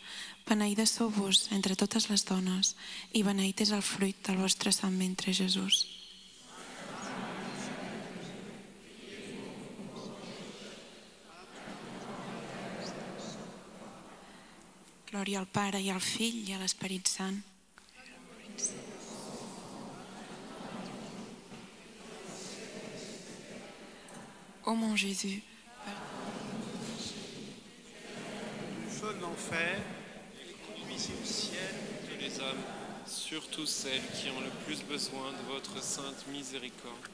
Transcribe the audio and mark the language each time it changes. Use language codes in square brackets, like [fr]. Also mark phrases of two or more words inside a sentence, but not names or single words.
[ca] Beneïda sou vos entre totes les dones, i beneït és el fruit del vostre sant ventre, Jesús. Glòria al Pare i al Fill i a l'Esperit Sant. [fr] Ô mon Jésus, du feu de l'enfer et conduisez au ciel toutes les âmes, surtout celles qui ont le plus besoin de votre sainte miséricorde.